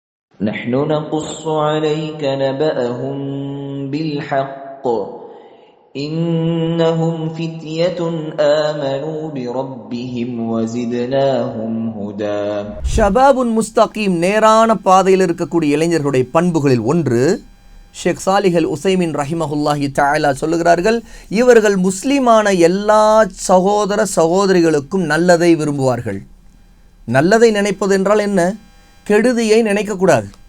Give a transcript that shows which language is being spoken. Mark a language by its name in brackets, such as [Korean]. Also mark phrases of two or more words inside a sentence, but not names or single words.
[Arabic] نحن نقص عليك نبأهم بالحق إنهم فتية آمنوا بربهم وزدناهم هدى. شباب مستقيم [Tamil] நேரான பாதையில் இருக்கக்கூடிய இளைஞர்களுடைய பண்புகளில் ஒன்று ஷேக் சாலிஹ் அல் உசைமின் [Arabic] رحمه الله تعالى [Tamil] சொல்லுகிறார்கள், இவர்கள் முஸ்லிமான எல்லா சகோதர சகோதரிகளுக்கும் நல்லதை விரும்புவார்கள். நல்லதை நினைப்பது என்றால் என்ன? கெடுதியை நினைக்கக்கூடாது.